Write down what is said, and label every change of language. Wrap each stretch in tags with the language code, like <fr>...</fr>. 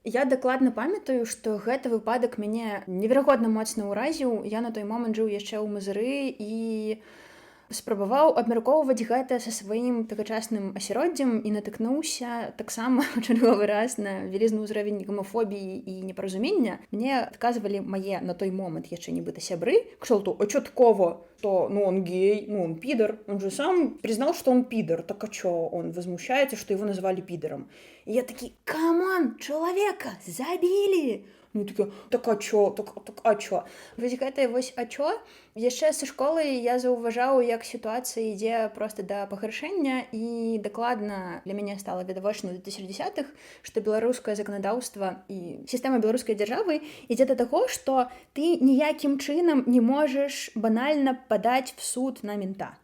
<be>Я дакладна памятаю, што гэты выпадак мяне неверагодна моцна ўразіў. Я на той момант жыў яшчэ ў Мазыры і спрабаваў абмяркоўваць гэта са сваім тагачасным асяроддзем і натыкнуўся таксама чарговы раз на вялізны ўзровень гомафобіі і непаразумення. Мне адказвалі мае на той момант яшчэ нібыта сябры,</be> <ru>кшталту, а чё такого, что, он гей, он пидор, он же сам признал, что он пидор, так а чё, он возмущается, что его назвали пидором. И я такие, камон, человека забили!</ru> <be>Ну, такі, так а чё, так а чё? Вось гэта вось а чё? Яшчэ са школы я заўважаў, як сітуацыя ідзе проста да пагаршэння, і дакладна для мяне стала відавочна ў 2010-х, што беларускае заканадаўства і сістэма беларускай дзяржавы ідзе да таго, што ты ніякім чынам не можаш банальна падаць в суд на мента.</be>